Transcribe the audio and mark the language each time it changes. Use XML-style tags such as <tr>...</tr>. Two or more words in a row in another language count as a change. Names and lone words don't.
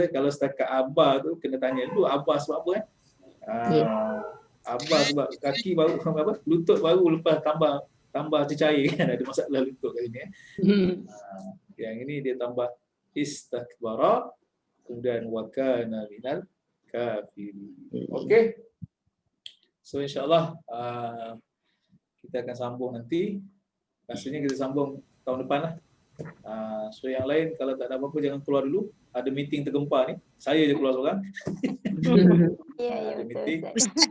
<ms>Kalau setakat abah tu kena tanya dulu abah sebab apa abah sebab kaki baru apa? Lutut baru lepas tambah cecair kan, ada masalah lutut kat sini Yang ini dia tambah istakbara kemudian</ms> <ar>وكان من الكافرين.</ar> <ms>Okey. So insyaAllah kita akan sambung nanti. Rasanya kita sambung tahun depan lah. So yang lain kalau tak ada apa-apa jangan keluar dulu. Ada meeting tergempar ni. Saya je keluar seorang. Ya, Ada betul meeting. Ustaz.</ms>